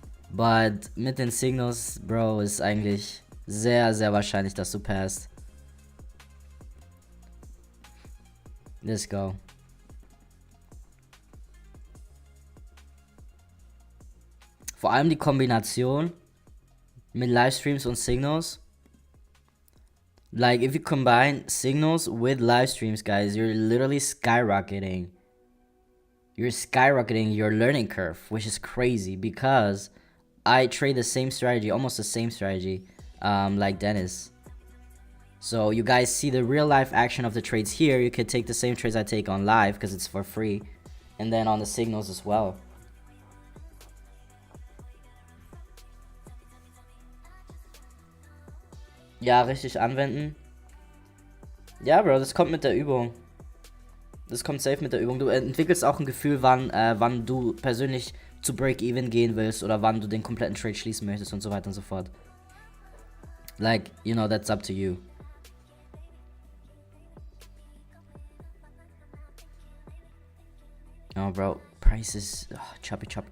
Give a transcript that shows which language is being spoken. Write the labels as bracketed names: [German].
[German] But mit den Signals, Bro, ist eigentlich sehr wahrscheinlich, dass du passt. [English] Let's go. [German] Vor allem die Kombination mit Livestreams und Signals. [English] Like, if you combine signals with live streams, guys, you're literally skyrocketing. You're skyrocketing your learning curve, which is crazy because I trade the same strategy, almost the same strategy, like Dennis. So you guys see the real life action of the trades here. You could take the same trades I take on live because it's for free, and then on the signals as well. [German] Ja, richtig anwenden. Ja, Bro, das kommt mit der Übung. Das kommt safe mit der Übung. Du entwickelst auch ein Gefühl, wann du persönlich zu Break-Even gehen willst oder wann du den kompletten Trade schließen möchtest und so weiter und so fort. [English] Like, you know, that's up to you. Oh, bro, price is choppy.